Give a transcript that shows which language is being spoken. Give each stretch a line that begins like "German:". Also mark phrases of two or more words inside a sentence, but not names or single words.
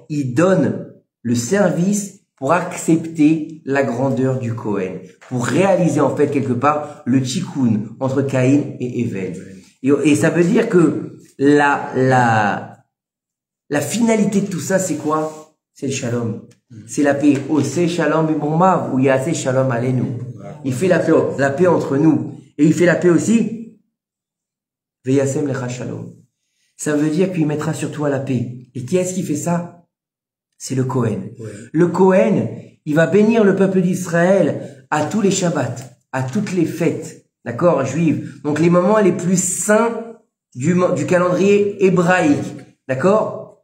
French: Ils donnent le service pour accepter la grandeur du Kohen, pour réaliser en fait quelque part le tikkun entre Caïn et Hevel. Et ça veut dire que la finalité de tout ça, c'est quoi? C'est le shalom, c'est la paix.
Hebrew: עושה שלום במרומיו הוא יעשה שלום עלינו.
French: Il fait la paix entre nous, et il fait la paix aussi.
Hebrew: וישם לך שלום.
French: Ça veut dire qu'il mettra sur toi la paix. Et qui est-ce qui fait ça? C'est le Kohen. Ouais. Le Kohen, il va bénir le peuple d'Israël à tous les Shabbats, à toutes les fêtes, d'accord, juives. Donc les moments les plus saints du calendrier hébraïque, d'accord.